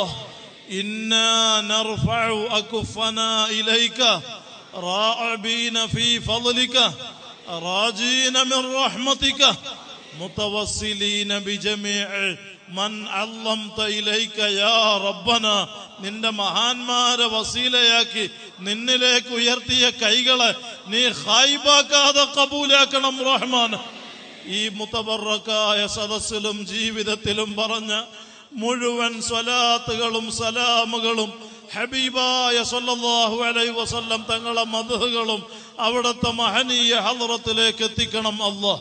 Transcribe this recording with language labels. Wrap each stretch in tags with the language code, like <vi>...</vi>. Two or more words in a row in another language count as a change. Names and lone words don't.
<ar>إنا نرفع أكفنا إليك راعبين في فضلك راجين من رحمتك متوسلين بجميع من علمت إليك يا ربنا.</ar> <ml>നിന്റെ മഹാന്മാരെ വസീലയാക്കി നിന്നിലേക്ക് ഉയർത്തിയ കൈകളെ നീ ഖായിബാക്കാതെ കബൂലാക്കണം റഹ്മാൻ. ഈ മുതബറക്കായ സദസ്സിലും ജീവിതത്തിലും പറഞ്ഞ മുഴുവൻ സ്വലാത്തുകളും സലാമുകളും ഹബീബായ</ml> <ar>صلى الله عليه وسلم</ar> <ml>തങ്ങളെ മദ്ഹുകളും അവിടുത്തെ മഹനീയ ഹദ്റത്തിലേക്ക് എത്തിക്കണം അല്ലാഹ്.</ml>